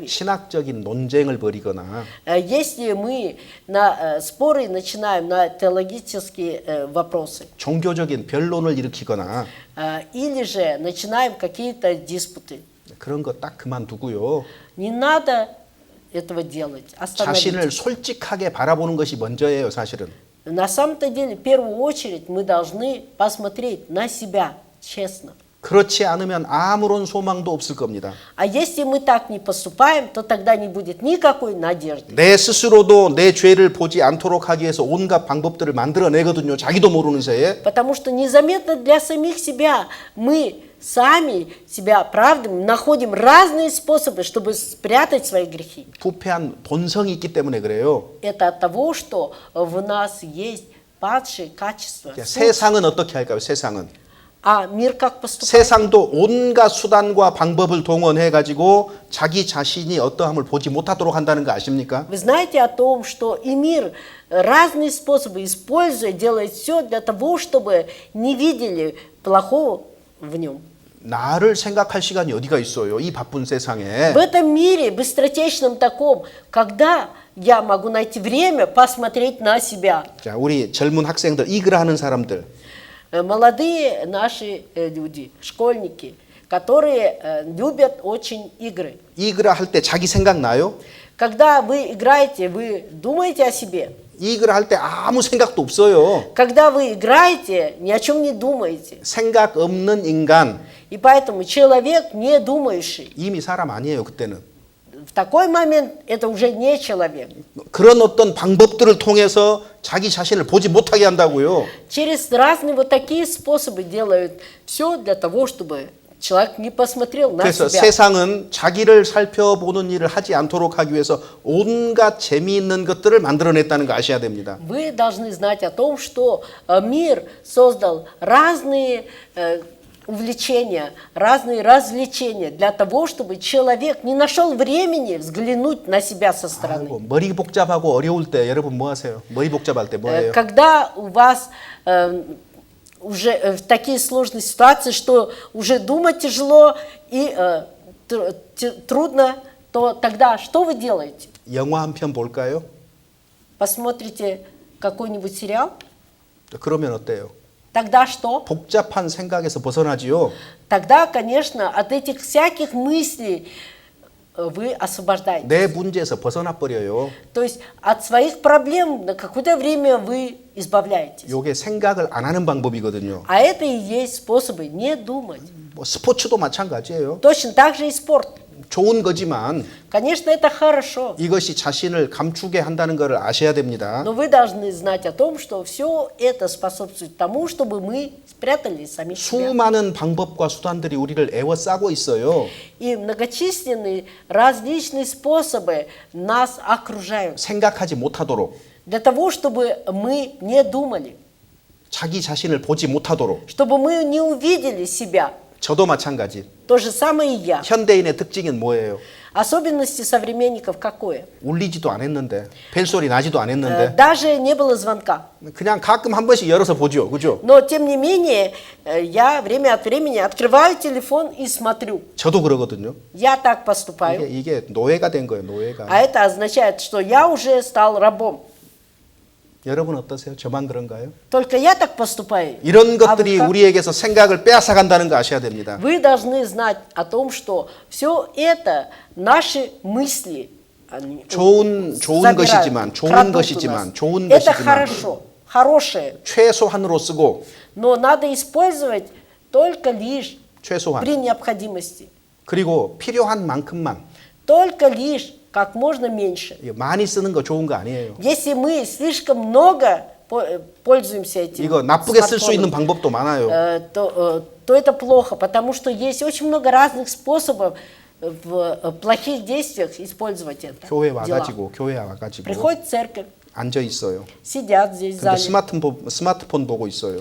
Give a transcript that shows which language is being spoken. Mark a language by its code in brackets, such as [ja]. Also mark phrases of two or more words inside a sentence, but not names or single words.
[ko] 신학적인 논쟁을 벌이거나 [ru] Если мы на споры начинаем на теологические вопросы, [ko] 종교적인 변론을 일으키거나 [ru] или же начинаем какие-то диспуты, [ko] 그런 거 딱 그만두고요. [ru] не надо этого делать. [ko] 자신을 [ru] Остановитесь. [ko] 솔직하게 바라보는 것이 먼저예요, 사실은. [ru] На самом-то деле, в первую очередь, мы должны посмотреть на себя честно. [ko] 그렇지 않으면 아무런 소망도 없을 겁니다. [ru] А если мы так не поступаем, то тогда не будет никакой надежды. [ko] 내 스스로도 내 죄를 보지 않도록 하기 위해서 온갖 방법들을 만들어내거든요. 자기도 모르는 새에. [ru] Потому что незаметно для самих себя мы сами себя оправдываем, находим разные способы, чтобы спрятать свои грехи. [ko] 부패한 본성이 있기 때문에 그래요. [ru] Это от того, что в нас есть падшие качества. [ko] 세상은 어떻게 할까요? 세상은. [ru] А мир как поступает? [ko] 세상도 온갖 수단과 방법을 동원해 가지고 자기 자신이 어떠함을 보지 못하도록 한다는 거 아십니까? [ru] Вы знаете о том, что и мир разные способы используя, делает все для того, чтобы не видели плохого в нем. [ko] 나를 생각할 시간이 어디가 있어요? 이 바쁜 세상에. [ru] В этом мире, быстротечном таком, когда я могу найти время посмотреть на себя? [ko] 자, 우리 젊은 학생들, 이그라 하는 사람들. [ru] Молодые наши люди, школьники, которые любят очень игры. [ko] 이그라 할 때 자기 생각 나요? [ru] Когда вы играете, вы думаете о себе. [ko] 이그라 할 때 아무 생각도 없어요. [ru] Когда вы играете, ни о чем не думаете. [ko] 생각 없는 인간 [ru] И поэтому человек, не думающий, [ko] 이미 사람 아니에요, 그때는. [ru] в такой момент это уже не человек. [ko] 그런 어떤 방법들을 통해서 자기 자신을 보지 못하게 한다고요. [ru] Через разные вот такие способы делают все для того, чтобы человек не посмотрел на [ko] 그래서 [ru] себя. [ko] 세상은 자기를 살펴보는 일을 하지 않도록 하기 위해서 온갖 재미있는 것들을 만들어냈다는 거 아셔야 됩니다. [ru] Вы должны знать о том, что мир создал разные увлечения, разные развлечения для того, чтобы человек не нашел времени взглянуть на себя со стороны. [ko] 아이고, 머리 복잡하고 어려울 때 여러분 뭐 하세요? 머리 복잡할 때 뭐 해요? [ru] Когда у вас уже в такие сложные ситуации, что уже думать тяжело и трудно, то тогда что вы делаете? [ko] 영화 한 편 볼까요? [ru] Посмотрите какой-нибудь сериал? [ko] 그러면 어때요? [ru] Тогда что? [ko] 복잡한 생각에서 벗어나지요. [ru] Тогда, конечно, от этих всяких мыслей вы освобождаетесь. [ko] 내 문제에서 벗어나 버려요. [ru] То есть от своих проблем на какое-то время вы избавляетесь. [ko] 요게 생각을 안 하는 방법이거든요. [ru] А это и есть способы не думать. [ko] 뭐 스포츠도 마찬가지예요. [ru] Точно так же и спорт. [ko] 좋은 거지만 [ru] Конечно, это хорошо. [ko] 이것이 자신을 감추게 한다는 것을 아셔야 됩니다. [ru] Но вы должны знать о том, что все это способствует тому, чтобы мы спрятали самих себя. [ko] 수많은 방법과 수단들이 우리를 애워싸고 있어요. [ru] И многочисленные различные способы нас окружают. [ko] 생각하지 못하도록, [ru] Для того, чтобы мы не думали. [ko] 자기 자신을 보지 못하도록. [ru] Чтобы мы не увидели себя. [ko] 저도 마찬가지. [ru] То же самое и я. [ko] 현대인의 특징은 뭐예요? [ru] Особенности современников какое? [ko] 울리지도 않았는데, 벨소리 나지도 않았는데, [ru] Даже не было звонка. [ko] 그냥 가끔 한 번씩 열어서 보죠, 그죠? [ru] Но, тем не менее, я время от времени открываю телефон и смотрю. [ko] 저도 그러거든요. [ru] Я так поступаю. [ko] 이게 노예가 된 거예요, 노예가. [ru] А это означает, что я уже стал рабом. [ko] 여러분 어떠세요? 저만 그런가요? [ru] Только я так поступаю. [ko] 이런 [ru] А вы [ko] 것들이 [ru] как? [ko] 우리에게서 생각을 빼앗아 간다는 거 아셔야 됩니다. [ru] Вы должны знать о том, что все это наши мысли. они [ko] 좋은 [ru] забирают, [ko] 것이지만, 좋은 [ru] крадут у [ko] 것이지만, [ru] нас. [ko] 좋은 [ru] Это [ko] 것이지만, [ru] хорошо, хорошее. [ko] 최소한으로 쓰고, [ru] Но надо использовать только лишь [ko] 최소한. [ru] при необходимости. [ko] 그리고 필요한 만큼만. [ru] Только лишь как можно меньше. [ko] 많이 쓰는 거 좋은 거 아니에요. [ru] Если мы слишком много пользуемся этим [ko] 이거 나쁘게 쓸 수 있는 [ru] смартфоном, [ko] 방법도 많아요. [ru] то это плохо, потому что есть очень много разных способов в плохих действиях использовать это. [ko] 교회 [ru] дела. [ko] 와가지고 교회 와가지고 [ru] Приходят в церковь, [ko] 앉아 있어요. [ru] сидят здесь в [ko] 근데 [ru] зале, [ko] 스마트폰 보고 있어요.